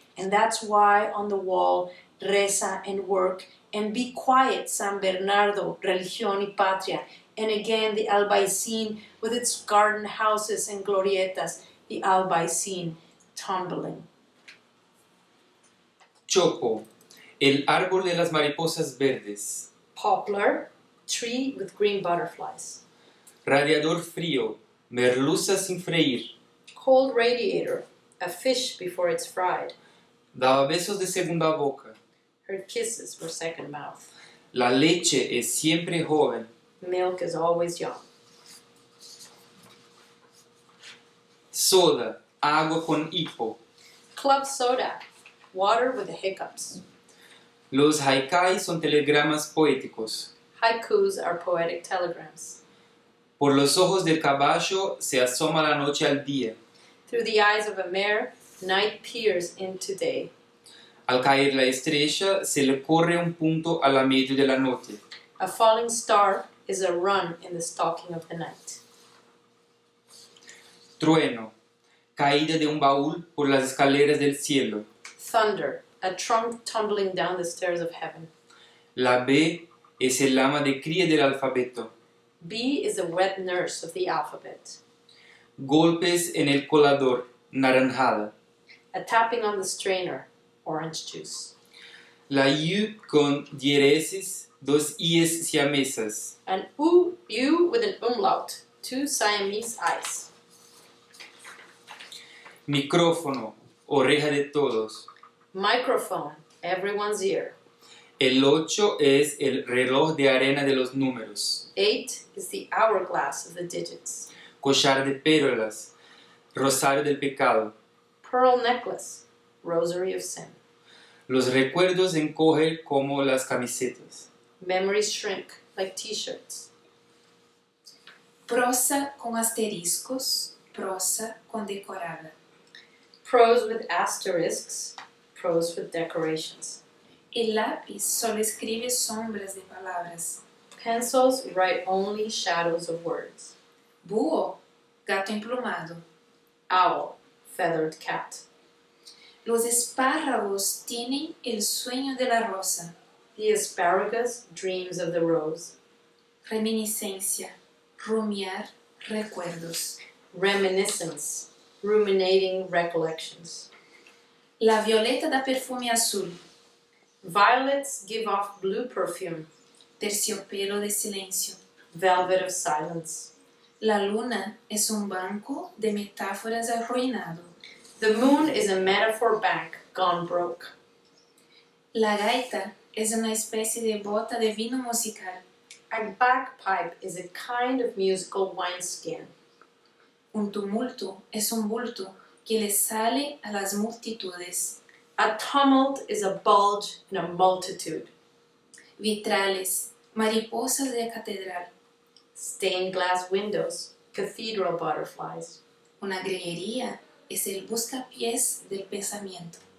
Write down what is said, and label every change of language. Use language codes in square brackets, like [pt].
[en] And that's why on the wall, reza and work, and be quiet, San Bernardo, [es] religión y patria. [en] And again, the Albaicín with its garden houses and glorietas, the Albaicín tumbling. [es] Chopo, el árbol de las mariposas verdes. [en] Poplar, tree with green butterflies. [es] Radiador frío, merluza sin freír. [en] Cold radiator, a fish before it's fried. [es] Daba besos de segunda boca. [en] Her kisses were second mouth. [es] La leche es siempre joven. [en] Milk is always young. [es] Soda, agua con hipo. [en] Club soda, water with the hiccups. [es] Los haikai son telegramas poéticos. [en] Haikus are poetic telegrams. [es] Por los ojos del caballo se asoma la noche al día. [en] Through the eyes of a mare, night peers into day. [es] Al caer la estrella se le corre un punto a la medio de la noche. [en] A falling star is a run in the stalking of the night. [es] Trueno, caída de un baúl por las escaleras del cielo. [en] Thunder, a trunk tumbling down the stairs of heaven. [es] La B es el ama de cría del alfabeto. [en] B is the wet nurse of the alphabet. [es] Golpes en el colador, naranjada. [en] A tapping on the strainer, orange juice. [es] La U con diéresis, dos I's siamesas. [en] An U with an umlaut, two Siamese eyes. [es] Micrófono, oreja de todos. [en] Microphone, everyone's ear. [es] El 8 es el reloj de arena de los números. [en] 8 is the hourglass of the digits. [es] Collar de pérolas, rosario del pecado. [en] Pearl necklace, rosary of sin. [es] Los recuerdos encogen como las camisetas. [en] Memories shrink like t-shirts. [es] Prosa con asteriscos, prosa condecorada. [en] Prose with asterisks, prose with decorations. [es] El lápiz solo escribe sombras de palabras. [en] Pencils write only shadows of words. [es] Búho, gato emplumado. [en] Owl, feathered cat. [es] Los espárragos tienen el sueño de la rosa. [en] The asparagus dreams of the rose. [es] Reminiscencia, rumiar, recuerdos. [en] Reminiscence, ruminating recollections. [es] La violeta da perfume azul. [en] Violets give off blue perfume. [es] Terciopelo de silencio. [en] Velvet of silence. [es] La luna es un banco de metáforas arruinado. [en] The moon is a metaphor bank gone broke. [es] La gaita es una especie de bota de vino musical. [en] A bagpipe is a kind of musical wineskin. [es] Un tumulto es un bulto que le sale a las multitudes. [en] A tumult is a bulge in a multitude. [es] Vitrales, mariposas de catedral. [en] Stained glass windows, cathedral butterflies. [es] Una greguería es el buscapiés del pensamiento.